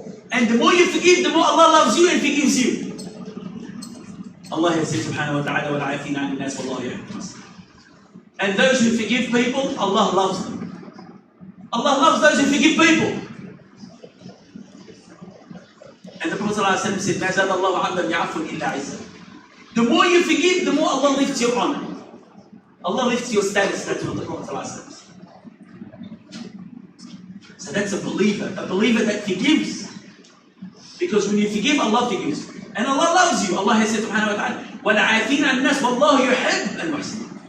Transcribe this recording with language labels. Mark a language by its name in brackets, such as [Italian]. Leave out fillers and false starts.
[English] And the more you forgive, the more Allah loves you and forgives you. Allah has said, subhanahu wa ta'ala, [Arabic] وَالْعَافِينَ عَنِ النَّاسِ وَاللَّهُ يُحِبُّ الْمُحْسِنِينَ. [English] And those who forgive people, Allah loves them. Allah loves those who forgive people. And the Prophet ﷺ said, [Arabic] مَا زَادَ اللَّهُ عَبْدًا يَعْفُ إِلَّا عِزًّا. [English] The more you forgive, the more Allah lifts your honor. Allah lifts your status. That's what the Prophet ﷺ said. So that's a believer that forgives. Because when you forgive, Allah forgives. And Allah loves you. Allah has said, subhanahu wa ta'ala, [Arabic] وَالْعَافِينَ عَنِ النَّاسِ وَاللَّهُ يُحِبُّ الْمُحْسِنِينَ.